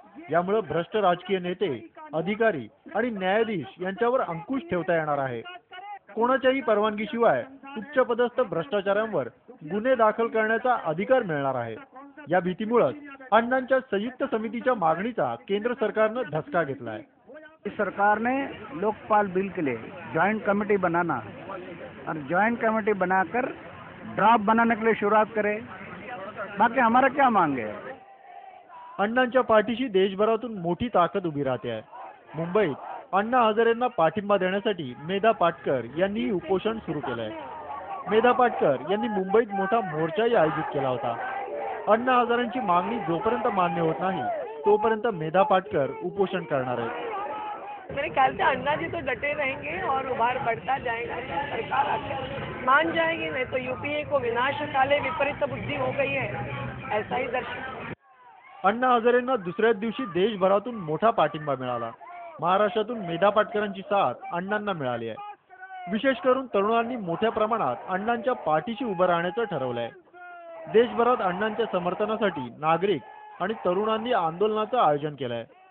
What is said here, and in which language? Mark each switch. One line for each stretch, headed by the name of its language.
Marathi: यामुळे भ्रष्ट राजकीय नेते, अधिकारी आणि न्यायाधीश यांच्यावर अंकुश ठेवता येणार आहे. कोणाच्याही परवानगीशिवाय उच्चपदस्थ भ्रष्टाचारांवर गुन्हे दाखल करण्याचा अधिकार मिळणार आहे. या भीतीमुळेच अण्णांच्या संयुक्त समितीच्या मागणीचा केंद्र सरकारनं धसका घेतलाय.
Hindi: सरकार ने लोकपाल बिल के लिए ज्वाइंट कमेटी बनाना और ज्वाइंट कमेटी बनाकर ड्राफ्ट बनाने के लिए शुरुआत करे. बाकी हमारा क्या मांगे.
Marathi: अण्णांच्या पाठीशी देशभरातून मोठी ताकद उभी राहते आहे. मुंबईत अण्णा हजारेंना पाठिंबा देण्यासाठी मेधा पाटकर यांनी उपोषण सुरू केलंय. मेधा पाटकर यांनी मुंबईत मोठा मोर्चाही आयोजित केला होता. अण्णा हजारेंची मागणी जोपर्यंत मान्य होत नाही तोपर्यंत मेधा पाटकर उपोषण करणार आहेत.
Hindi: मेरे ख्याल से अन्ना जी तो डटे रहेंगे और उभार बढ़ता जाएगा. सरकार आखिर मान जाएगी, नहीं तो यूपीए को विनाशकाले विपरीत बुद्धि हो गई है, ऐसा ही दर्शन.
Marathi: अण्णा हजारेंना दुसऱ्याच दिवशी देशभरातून मोठा पाठिंबा मिळाला. महाराष्ट्रातून मेधा पाटकरांची साथ अण्णांना मिळाली आहे. विशेष करून तरुणांनी मोठ्या प्रमाणात अण्णांच्या पाठीशी उभं राहण्याचं ठरवलंय. देशभरात अण्णांच्या समर्थनासाठी नागरिक आणि तरुणांनी आंदोलनाचं आयोजन केलंय.